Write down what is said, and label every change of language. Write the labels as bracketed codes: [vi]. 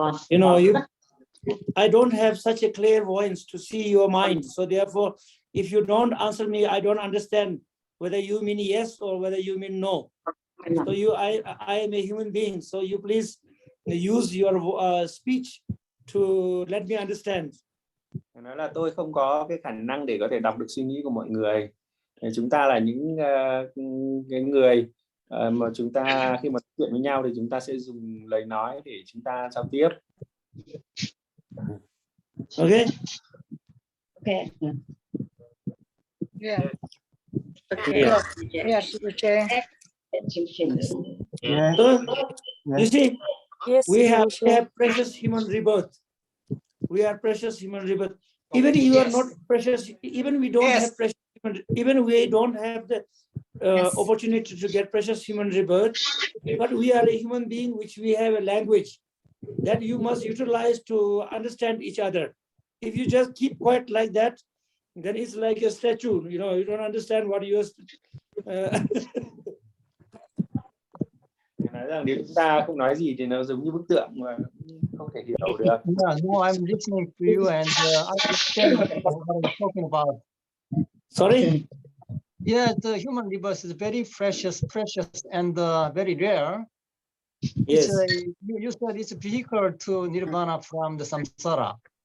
[en] You know, I don't have such a clear voice to see your mind, so therefore, if you don't answer me, I don't understand whether you mean yes or whether you mean no. So I am a human being, so you please use your speech to let me understand. [vi] Nói là tôi không có cái khả năng để có thể đọc được suy nghĩ của mọi người. Chúng ta là những cái người mà chúng ta khi mà nói chuyện với nhau thì chúng ta sẽ dùng lời nói để chúng ta giao tiếp. [en] Okay. Okay. Yeah. Okay. Yes, Rinpoche. Yeah. So you see, Yes, we have Rinpoche. precious human rebirth. We are precious human rebirth. Even you are not precious. Even we don't have precious. Even we don't have the opportunity to get precious human rebirth. But we are a human being, which we have a language that you must utilize to understand each other. If you just keep quiet like that, then it's like a statue. You know, you don't understand what you are. [vi] Nói rằng nếu chúng ta không nói gì thì nó giống như bức tượng mà không thể hiểu được. [en] Yeah, no, I'm listening to you and I understand what I'm talking about. Sorry. Yeah, the human rebirth is very precious and very rare. Yes. You said it's a vehicle to nirvana from the samsara.